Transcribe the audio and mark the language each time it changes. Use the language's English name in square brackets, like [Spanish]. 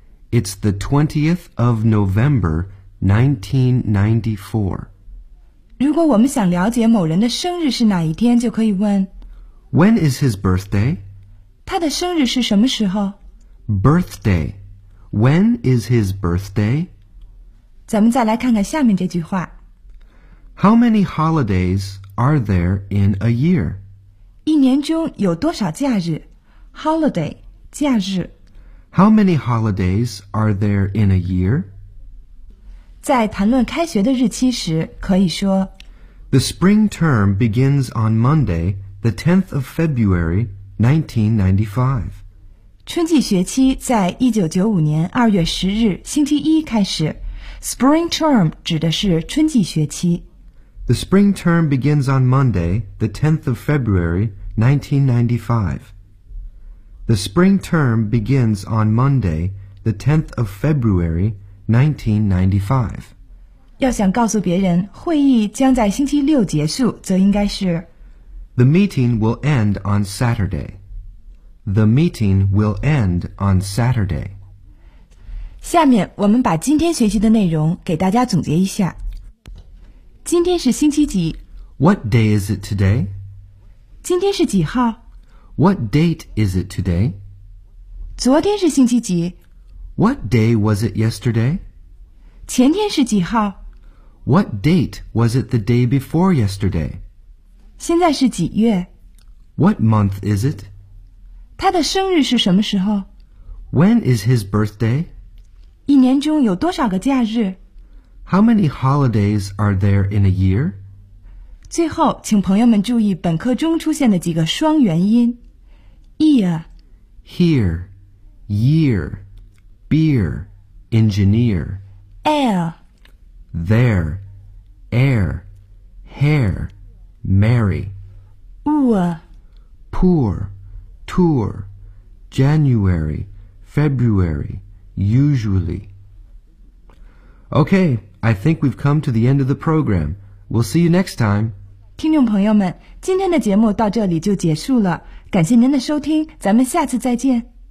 [English] It's the 20th of November 1994. [Chinese] 如果我们想了解某人的生日是哪一天，就可以问 [English] When is his birthday? [Chinese] 他的生日是什么时候? [English] Birthday. When is his birthday? [Chinese] 咱们再来看看下面这句话。 [English] How many holidays are there in a year? [Chinese] 一年中有多少假日?Holiday, 假日。 [English] How many holidays are there in a year? [Chinese] 在谈论开学的日期时可以说 [English] The spring term begins on Monday, the 10th of February, 1995. [Chinese] 春季学期在1995年2月10日星期一开始。 Spring term 指的是春季学期。 [English] The spring term begins on Monday, the 10th of February, 1995. The spring term begins on Monday, the 10th of February,1995. [Chinese] 要想告诉别人会议将在星期六结束，则应该是 [English] The meeting will end on Saturday. The meeting will end on Saturday. [Chinese] 下面我们把今天学习的内容给大家总结一下。今天是星期几？ [English] What day is it today? [Chinese] 今天是几号？ [English] What date is it today? [Chinese] 昨天是星期几？ [English] What day was it yesterday? [Chinese] 前天是几号? [English] What date was it the day before yesterday? [Chinese] 现在是几月? [English] What month is it? [Chinese] 他的生日是什么时候? [English] When is his birthday? [Chinese] 一年中有多少个假日? [English] How many holidays are there in a year? [Chinese] 最后,请朋友们注意本课中出现的几个双元音。 [English] Year, Here, year. Beer, engineer. Air. There, air. Hair, marry. Poor, tour. January, February, usually. Okay, I think we've come to the end of the program. We'll see you next time. [Chinese] 听众朋友们，今天的节目到这里就结束了。感谢您的收听，咱们下次再见。